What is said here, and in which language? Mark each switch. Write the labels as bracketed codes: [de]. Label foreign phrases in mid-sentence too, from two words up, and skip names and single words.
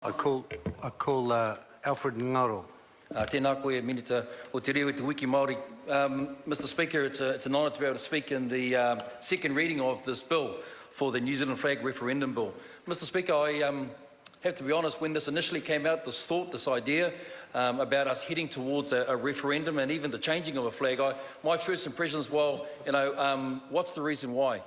[en] I call Alfred Ngaro. [mi] Tēnā koe, Minita, o te reo te wiki Māori. [en] Mr. Speaker, it's an honour to be able to speak in the second reading of this bill for the New Zealand flag referendum bill. Mr. Speaker, I have to be honest, when this initially came out, this idea about us heading towards a referendum and even the changing of a flag, my first impression is, well, what's the reason why?